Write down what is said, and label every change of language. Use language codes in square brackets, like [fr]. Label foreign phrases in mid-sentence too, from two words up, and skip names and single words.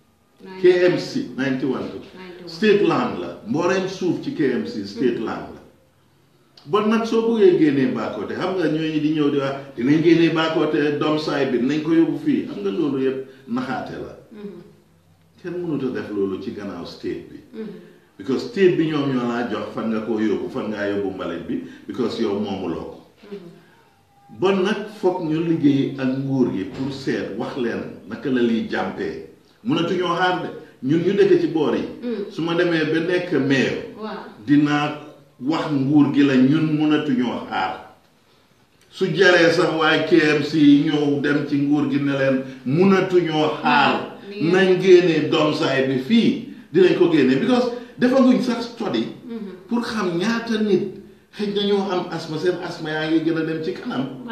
[wo] KMC 91 [en] State Land [wo] la mbooleem suuf ci KMC [en] State Land [wo] la bon nag soo bëggee génnee Bakoteh xam nga ñooñu di ñëw di wax dinañ génnee Bakoteh Dom saay bi dinañ ko yóbbu fii xam nga loolu yëpp naxaate la kenn mënut a def loolu ci gannaaw state bi because state bi ñoom ñoo laa jox fan nga koo yóbbu fan ngaa yóbbu mbalit bi because yow moomuloo ko bon nag foog ñu liggéey ak nguur gi pour seet wax leen naka la liy jàmpee mënatuñoo xaar de ñun ñu dëkk ci boor yi su ma demee ba nekk maire dinaa wax nguur gi la ñun mënatuñoo xaar su jaree sax waaye KMC ñëw dem ci nguur gi ne leen mënatuñoo xaar nañ génnee Dom saay bi fii dinañ ko génnee because defaguñ sax study pour xam ñaata nit xëj na ñoo am asma seen asma yaa ngi gën a dem ci kanam